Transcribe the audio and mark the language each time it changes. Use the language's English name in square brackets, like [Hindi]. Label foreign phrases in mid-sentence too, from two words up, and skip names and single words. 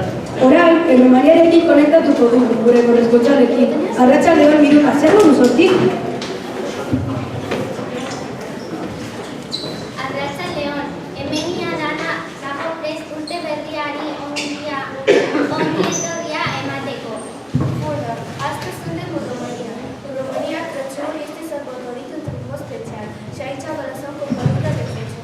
[Basque] Orain, Mariarekin konektatuko dugu, gure korresponsalekin. Arratsaldeon Miruka, zer moduz hortik? Arratsaldeon, hemenia dana dago prest urte berriari ongi etorria emateko. [Romanian] Hola, astăzi suntem în România. În România, Crăciunul este sărbătorit într-un mod special și aici vă lăsăm cu părinte de Crăciun.